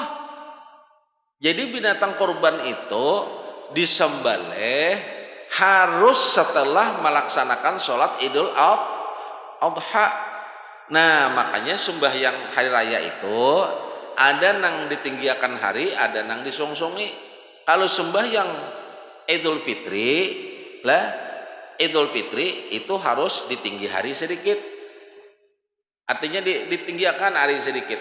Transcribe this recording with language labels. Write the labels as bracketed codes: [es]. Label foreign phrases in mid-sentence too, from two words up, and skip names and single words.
[id] Jadi binatang kurban itu disembelih harus setelah melaksanakan sholat Idul Adha. [bjn] Nah, makanya sembahyang hari raya itu ada nang ditinggiakan hari, ada nang disongsongi. Kalau sembahyang Idul Fitri Idul Fitri itu harus ditinggi hari sedikit, artinya ditinggiakan hari sedikit.